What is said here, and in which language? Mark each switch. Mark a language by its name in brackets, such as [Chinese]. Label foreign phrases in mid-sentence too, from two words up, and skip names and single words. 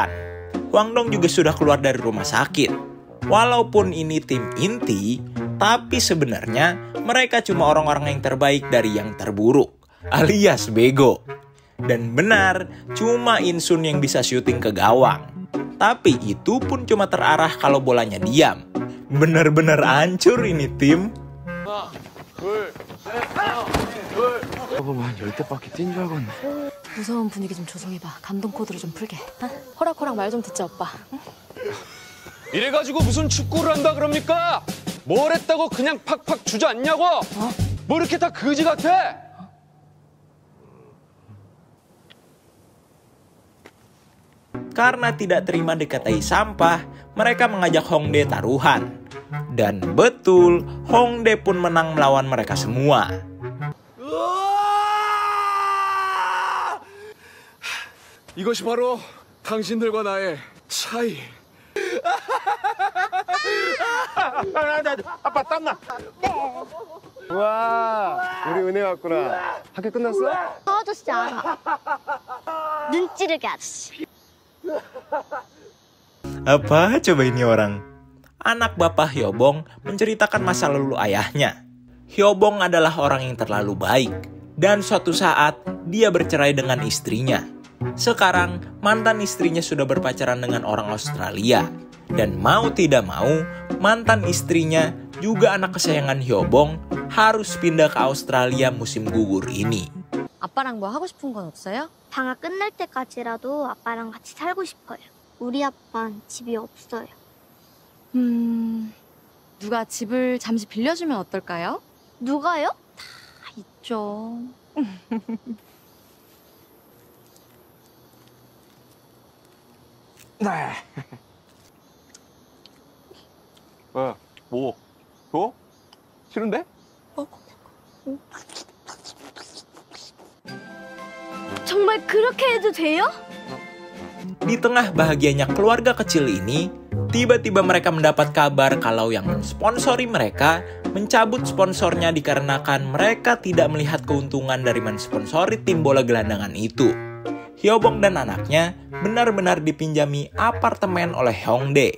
[Indonesian] Hwandong juga sudah keluar dari rumah sakit. Walaupun ini tim inti, tapi sebenarnya mereka cuma orang-orang yang terbaik dari yang terburuk, alias bego. Dan benar, cuma Insun yang bisa syuting ke gawang. Tapi itu pun cuma terarah kalau bolanya diam. Bener-bener hancur ini tim. [Korean] 봐봐, 10대밖에 뛴 줄 알겠네. 무서운 분위기 좀 조성해봐. 감동 코드로 좀 풀게. 어? 호락호락 말 좀 듣자, 오빠. 응? 이래가지고 무슨 축구를 한다 그럽니까? 뭘 했다고 그냥 팍팍 주저앉냐고? 뭐 이렇게 다 거지 같아? [Indonesian] Karena tidak terima dikatai sampah, mereka mengajak Hongdae taruhan. Dan betul, Hongdae pun menang melawan mereka semua. [Korean] 이것이 바로 당신들과 나의 차이. 아빠 땀나. 와, 우리 은혜 왔구나. 학교 끝났어? 저 아저씨 알아. 눈 찌르게 아저씨. [Indonesian] Apa coba ini orang? Anak bapak Hyobong menceritakan masa lalu ayahnya. Hyobong adalah orang yang terlalu baik. Dan suatu saat, dia bercerai dengan istrinya. Sekarang, mantan istrinya sudah berpacaran dengan orang Australia. Dan mau tidak mau, mantan istrinya, juga anak kesayangan Hyobong, harus pindah ke Australia musim gugur ini. [Korean] 아빠랑 뭐 하고 싶은 건 없어요? 방학 끝날 때까지라도 아빠랑 같이 살고 싶어요. 우리 아빠는 집이 없어요. 누가 집을 잠시 빌려주면 어떨까요? 누가요? 다 있죠. 왜? 뭐? 줘? 싫은데? 정말 그렇게 해도 돼요? [Indonesian] Di tengah bahagianya keluarga kecil ini, tiba-tiba mereka mendapat kabar kalau yang mensponsori mereka mencabut sponsornya dikarenakan mereka tidak melihat keuntungan dari mensponsori tim bola gelandangan itu. Hyobong dan anaknya benar-benar dipinjami apartemen oleh Hongdae.